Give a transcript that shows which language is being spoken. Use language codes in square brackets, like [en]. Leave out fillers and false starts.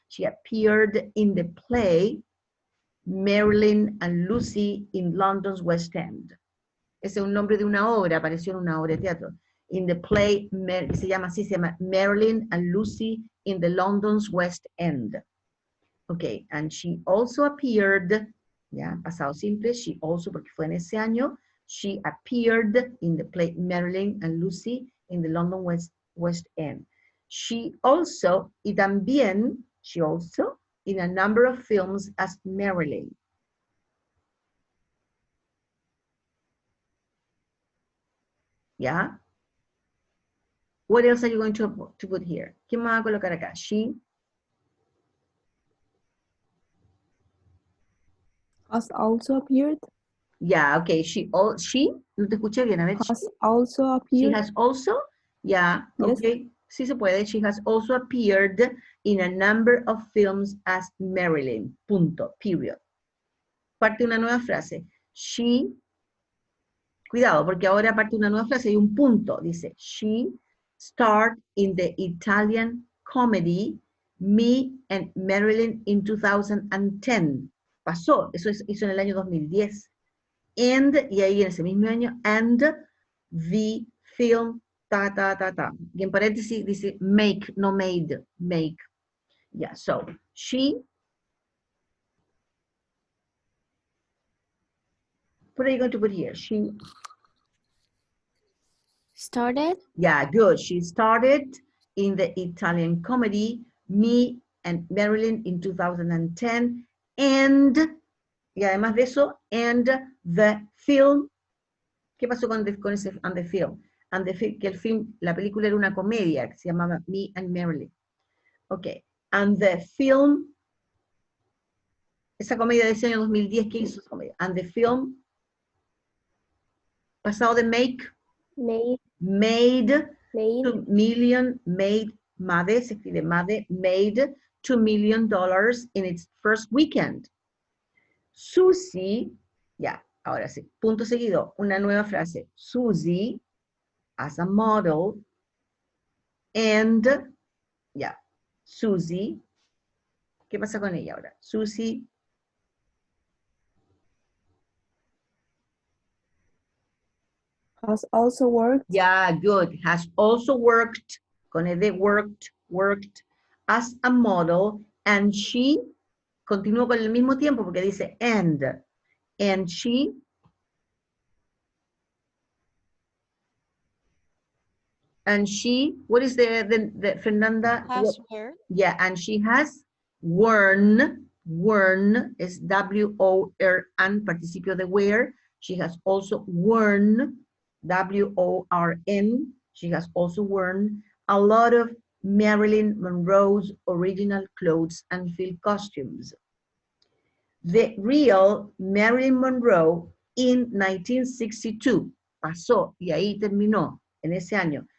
[en] She appeared in the play Marilyn and Lucy in London's West End. [es] Ese es un nombre de una obra, apareció en una obra de teatro. [en] In the play, [es] se llama [en] Marilyn and Lucy in the London's West End. Okay, and she also appeared, [es] ya, pasado simple, [en] she also, [es] porque fue en ese año, [en] she appeared in the play Marilyn and Lucy in the London West End. She also, [es] y también, [en] she also, in a number of films as Marilyn. Yeah? What else are you going to put here? [es] ¿Qué más va a colocar acá? [en] She has also appeared. Yeah, okay. She, [es] no te escuché bien, a ver. [en] Has also She appeared. has also, yeah, Yes. okay. [es] Sí se puede. [en] She has also appeared in a number of films as Marilyn. [es] Punto, [en] period. [es] Parte una nueva frase. [en] She, [es] cuidado, porque ahora parte una nueva frase y un punto. Dice, [en] she starred in the Italian comedy Me and Marilyn in 2010. [es] Pasó, eso hizo en el año 2010. [en] And, [es] y ahí en ese mismo año, [en] and the film, [es] Y en paréntesis dice make, no made, make. [en] Yeah, so, she, what are you going to put here? She Started. Yeah, good. She started in the Italian comedy Me and Marilyn in 2010. And, [es] y además de eso, [en] and the film. [es] ¿Qué pasó con ese [en] and the film? [es] Que el film, la película era una comedia que se llamaba Me and Marilyn. Ok. [en] And the film, [es] esa comedia de ese año 2010, ¿qué hizo esa comedia? [en] And the film, [es] pasado de [en] make, made 2 million, made [es] se escribe [en] made $2 million in its first weekend. [es] Susie, ya, ahora sí, punto seguido, una nueva frase. Susie, [en] as a model, and, [es] ya, Susie, ¿qué pasa con ella ahora? [en] Susie has also worked. Yeah, good. Has also worked, [es] con el de [en] worked as a model, and she, [es] continúo con el mismo tiempo porque dice [en] and she, what is the Fernanda? Has where? Yeah, and she has worn is W-O-R-N, [es] participio de [en] wear. She has also worn, W-O-R-N, she has also worn a lot of Marilyn Monroe's original clothes and film costumes. The real Marilyn Monroe in 1962, [es] pasó y ahí terminó en ese año.